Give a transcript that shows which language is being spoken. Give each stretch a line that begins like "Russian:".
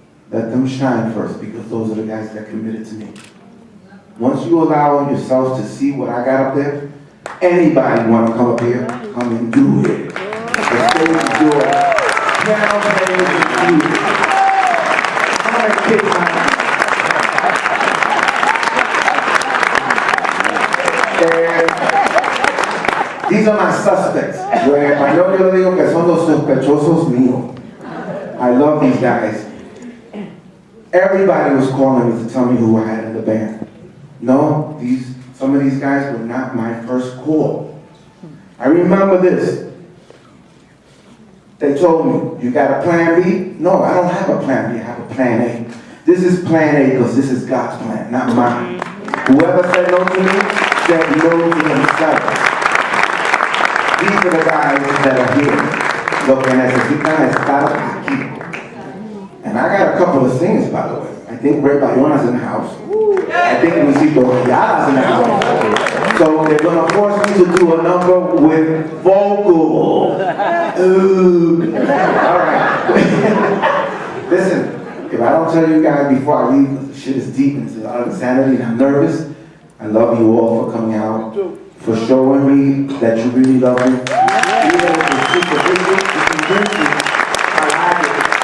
English: Let them shine first, because those are the guys that committed to me. Once you allow yourself to see what I got up there, anybody want to come up here, come and do it. The stage is yours. Piano playing is you. Come on and kick my these are my suspects.
Spanish: Yo digo que son los sospechosos míos.
English: I love these guys. Everybody was calling me to tell me who I had in the band. No, some of these guys were not my first call. I remember this. They told me, you got a plan B? No, I don't have a plan B, I have a plan A. This is plan A because this is God's plan, not mine. Whoever said no to me, said no to himself. These are the guys that are here.
Spanish: Lo que necesitan es estar aquí.
English: And I got a couple of things, by the way. I think Ray Bayona's in the house. I think Luisito Ayala's in the house. So they're going to force me to do a number with vocal. Ooh. All right. Listen, if I don't tell you guys before I leave, because the shit is deep and it's a lot of insanity and I'm nervous, I love you all for coming out, for showing me that you really love me. Even if it's superficial, it's convincing. I like it.